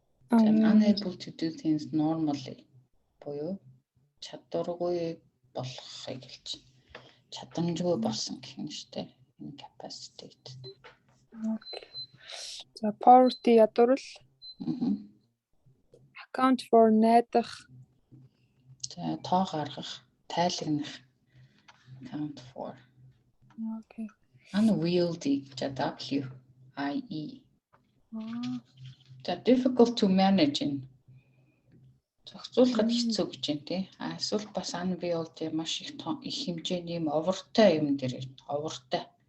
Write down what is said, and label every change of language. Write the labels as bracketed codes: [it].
[en] Unable to do things normally. [mn] Буюу чадваргүй болохыг хэлж байна. Чадамжгүй болсон гэх юм шүү дээ. [en] Incapacitated. [mn] За poverty ядуурл. [en] Account for [mn] найдах. За тоо гаргах, тайлагнах. [en] Account for. Okay. Unwieldy, W-I-E. За difficult to manage in. [mn] Зохицуулахад хэцүү гэж байна тий. Эсвэл бас unwieldy маш их хэмжээний юм овортой юм дээр овортой.